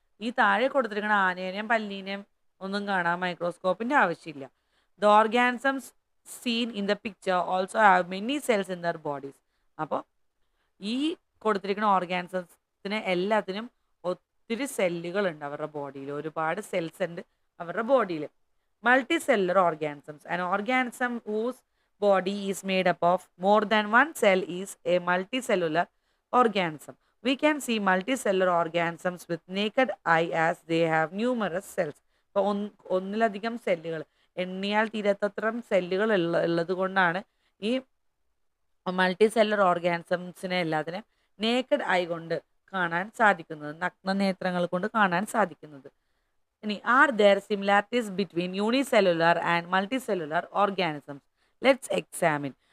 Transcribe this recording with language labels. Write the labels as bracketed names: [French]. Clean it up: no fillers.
[Malayalam] ഈ താഴെ കൊടുത്തിരിക്കുന്ന ആനേനെയും പല്ലീനെയും ഒന്നും കാണാൻ മൈക്രോസ്കോപ്പിൻ്റെ ആവശ്യമില്ല. [English] The organisms seen in the picture also have many cells in their bodies. [Malayalam] അപ്പോൾ ഈ കൊടുത്തിരിക്കുന്ന ഓർഗാനിസത്തിന് എല്ലാത്തിനും ഒത്തിരി സെല്ലുകളുണ്ട് അവരുടെ ബോഡിയിൽ. ഒരുപാട് സെൽസ് ഉണ്ട് അവരുടെ ബോഡിയിൽ. Multi cellular organisms. [English] An organism whose body is made up of more than one cell is a multicellular organism. We can see multicellular organisms with naked eye as they have numerous cells. [Malayalam] അപ്പോൾ ഒന്നിലധികം സെല്ലുകൾ, എണ്ണിയാൽ തീരത്തത്രം സെല്ലുകൾ ഉള്ളത് കൊണ്ടാണ് ഈ multi cellular ഓർഗാനിസംസിനെ എല്ലാത്തിനും naked I കൊണ്ട് കാണാൻ സാധിക്കുന്നത്, നഗ്നനേത്രങ്ങൾ കൊണ്ട് കാണാൻ സാധിക്കുന്നത്. [English] ഇനി are there similarities between unicellular and multicellular organisms? Let's examine.